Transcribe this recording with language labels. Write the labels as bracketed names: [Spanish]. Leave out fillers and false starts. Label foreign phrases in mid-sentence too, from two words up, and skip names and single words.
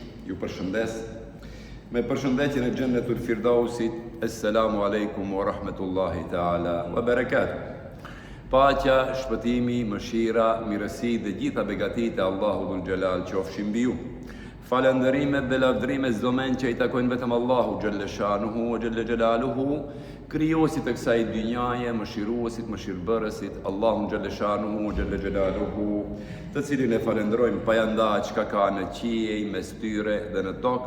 [Albanian] ju përshëndes me përshëndetjen e Xhennetul Firdausit. [Arabic] السلام عليكم ورحمة الله تعالى وبركاته. [Albanian] Paqja, shpëtimi, mëshira, mirësi dhe gjitha begatit e Allahu [Arabic] ذو الجلال [Albanian] qofshin mbi ju. Falënderimet dhe lavdrimet çdo men që i takojnë vetëm Allahu [Arabic] جل شأنه وجل جلاله, [Albanian] krijuesit të kësaj dynjaje, mëshiruesit, mëshirbërësit, Allahu [Arabic] جل شأنه وجل جلاله, [Albanian] të cilin e falenderojmë pa janda çka ka në qiej, mes tyre dhe në tokë.